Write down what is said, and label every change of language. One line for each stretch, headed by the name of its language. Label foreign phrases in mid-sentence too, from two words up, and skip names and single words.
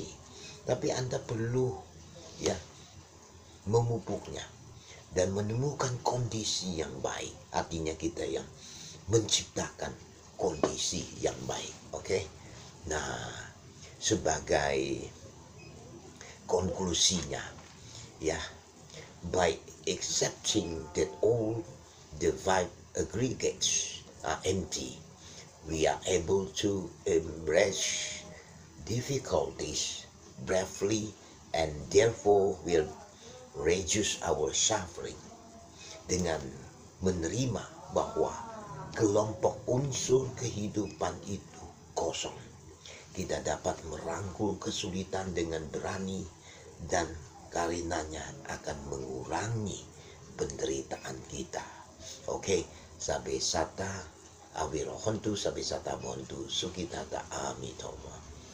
Indonesian: Tapi Anda perlu ya memupuknya dan menemukan kondisi yang baik. Artinya kita yang menciptakan kondisi yang baik. Oke? Nah, sebagai konklusinya ya,
English: by accepting that all the vibe aggregates are empty, we are able to embrace difficulties bravely and therefore will reduce our suffering.
Indonesian: Dengan menerima bahwa kelompok unsur kehidupan itu kosong, kita dapat merangkul kesulitan dengan berani dan karenanya akan mengurangi penderitaan kita. Oke,
Pali: sabe sata awirohontu sabe sata montu sukitata amitomo.